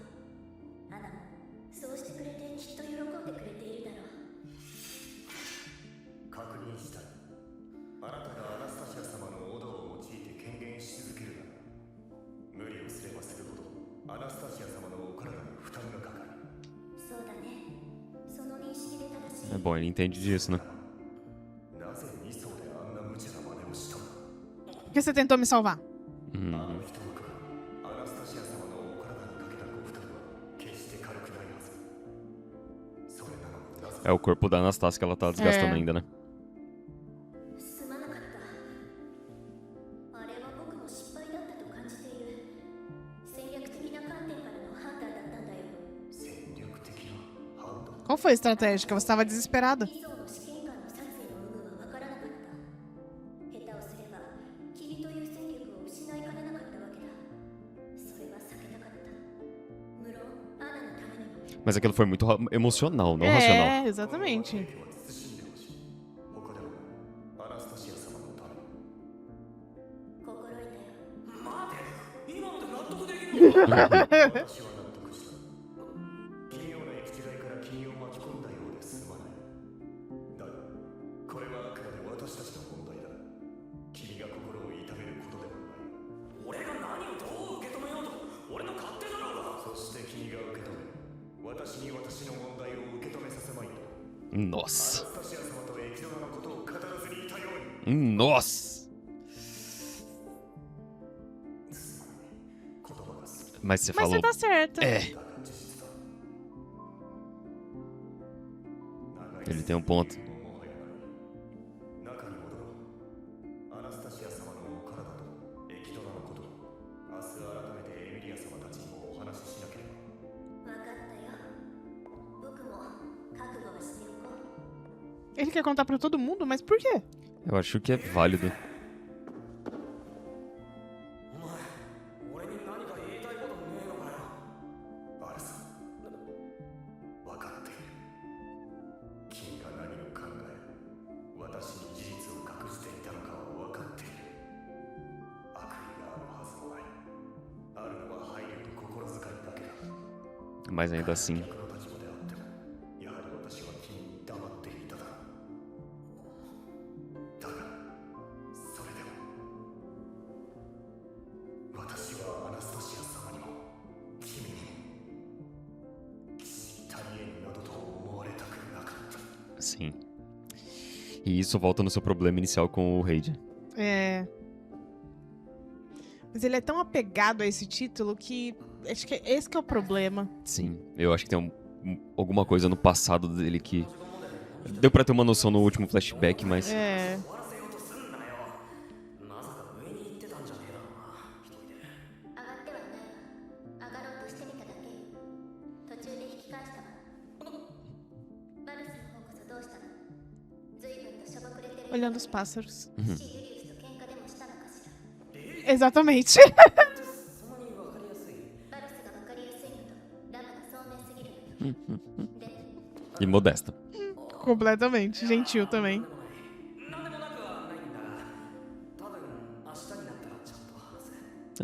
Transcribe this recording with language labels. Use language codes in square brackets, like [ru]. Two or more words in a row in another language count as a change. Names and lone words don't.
[ja] アナもそうしてくれてきっと喜んでくれているだろう。確認したい。あなたがアナスタシア様のオドを用いて権限し続けるなら、無理をすればするほどアナスタシア様のお体に負担がかかる。そうだね。その認識で正しい。 [pt] É bom, ele entende disso, né? [ja] なぜ2層であんな無茶な真似をしたのだ。 [pt] Por que você tentou me salvar? [ja] あ Uhum. の人の子がアナスタシア様のお体にかけたご負担は決して軽くないはず。それなのになぜ [pt] É o corpo da Anastácia que ela tá desgastando ainda, né? [ja] すまなかった。あれは僕も失敗だったと感じている。戦略的な観点からの判断だったんだよ。戦略的な判断。 [pt] Qual foi a estratégia? Que você tava desesperada. [ja] 以上の試験官の殺意の有無は分からなかった。下手をすれば君という戦力を失いかねなかったわけだ。それは避けたかった。無論アナのためにも。 [pt] Mas aquilo foi muito emocional, não racional. É, exatamente. [ja] 兵は慎んでほしい。他でもアナスタシア様のために。心得たよ。待て、今ので納得できるのか。私は納得した。奇妙な行き違いから君を巻き込んだようですまない。だが、これはあくまで私たちの問題だ。君が心を痛めることではない。俺が何をどう受け止めようと俺の勝手だろうが。そして君が受け止め、私に私の問題を受け止めさせまいと。ア [pt] Nossa. [ja] ナスタシア様とエキドナのことを語らずにいたように。 [pt] Nossa. [ja] すまない。言葉が過ぎた。 [pt] Mas você Mas falou. você tá certa. É, [ja] だが事実だ。長い [pt] ele tem um ponto. [ja] もはやない。中に戻ろう。アナスタシア様のお体とエキドナのことを明日改めてエミリア様たちにもお話ししなければ。分かったよ。僕も覚悟はしておこう。 [pt] Ele quer contar pra todo mundo, mas por quê? Eu acho que é válido. [ja] お前、俺に何か言いたいことねえのかよ。バルサ、分かっている。君が何を考え、私に事実を隠していたのかは分かっている。悪意があるはずもない。あるのは配慮と心遣いだけだ。 [pt] Mas ainda assim. [ja] 逆の立場であっても、やはり私は君に黙っていただろう。だが、それでも、私はアナスタシア様にも、君にも、騎士大縁などと思われたくなかった。 [pt] Sim. E isso volta no seu problema inicial com o Raid. É. Mas ele é tão apegado a esse título que acho que esse que é o problema. Sim. Eu acho que tem alguma coisa no passado dele que. Deu pra ter uma noção no último flashback, mas. É. [ja] 終わらせようとすんなよ。まさか上に行ってたんじゃねえだろうな、一人で。上がってはないわ。上がろうとしてみただけよ。途中で引き返したわ。バルスの方こそどうしたの？随分としょぼくれてる。 [pt] Olha olhando os pássaros. [ja] シリウスと喧嘩でもしたのかしら。 [pt] Exatamente. [ja] そんなにわかりやすい。バルスが分かりやすいのとラムが聡明すぎるのよ。で、 [pt] E modesta. Completamente. Gentil também. [ja] なんでもなくはないんだが、多分明日になったらちゃんと話す。